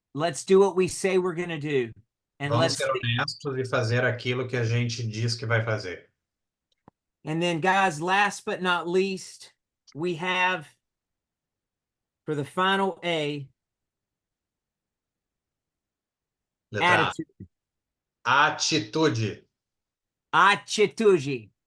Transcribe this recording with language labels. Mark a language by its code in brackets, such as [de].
[en] Let's do what we say we're going to do. And [pt] Vamos ser honestos e fazer aquilo que a gente diz que vai fazer. [en] And then, guys, last but not least, we have for the final A, [pt] Letra [en] attitude. [pt] A. Atitude. Atitude.